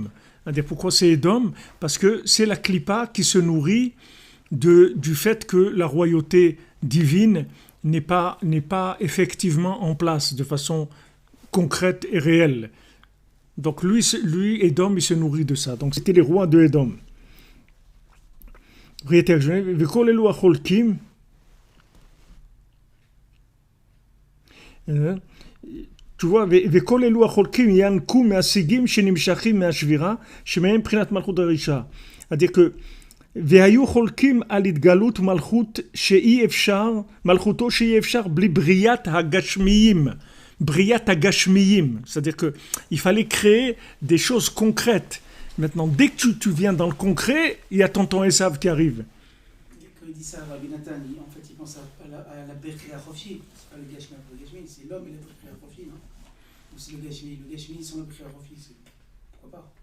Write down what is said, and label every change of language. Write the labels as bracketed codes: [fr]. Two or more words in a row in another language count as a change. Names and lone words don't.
[fr] C'est-à-dire pourquoi c'est Edom? Parce que c'est la Klippa qui se nourrit du fait que la royauté divine n'est pas effectivement en place de façon concrète et réelle. Donc lui Edom, il se nourrit de ça. Donc c'était les rois de Edom. Tu vois, [he] וכל אלו החולקים ינקו מהשיגים שנמשכים מהשבירה שמהם בחינת מלכות הרישה. [fr] c'est-à-dire que [he] והיו חולקים על התגלות מלכותו שאי אפשר בלי בריאת הגשמיים. בריאת הגשמיים. [fr] c'est-à-dire que il fallait créer des choses concrètes. Maintenant, dès que tu viens dans le concret, il y a tonton Esav qui arrive. Quand il dit ça, Rabbi Nathan, en fait, il pense à la [he] בחירה חופשית. [fr] C'est pas le Gashmi, c'est l'homme et la [he] בחירה חופשית, [fr] non? Ou c'est le Gashmi sans la [he] בחירה חופשית, [fr] pourquoi pas?